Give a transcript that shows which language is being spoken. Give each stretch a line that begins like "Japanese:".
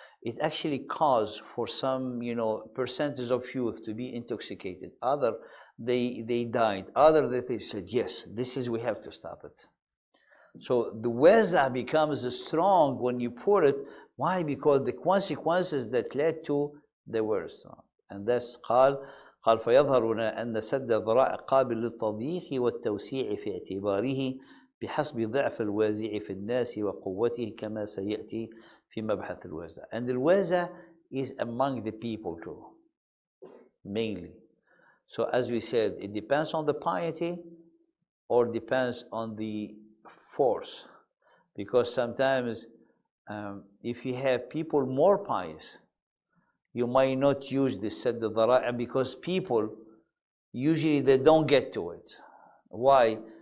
English: It actually caused for some, percentage of youth to be intoxicated. Other, they died. Other, they said, yes, we have to stop it. So the waza becomes strong when you put it. Why? Because the consequences that led to, they were strong. And that's
Arabic: قال فيظهر هنا أن سد الذرائع قابل للتضييق والتوسيع في اعتباره بحسب ضعف الوازع في الناس وقوته كما سيأتي في مبحث الوازع.
English: And the waza is among the people too, mainly. So as we said, it depends on the piety or depends on the force. Because sometimes if you have people more pious, you might not use this sadd al-dhara'a because people, usually they don't get to it. Why?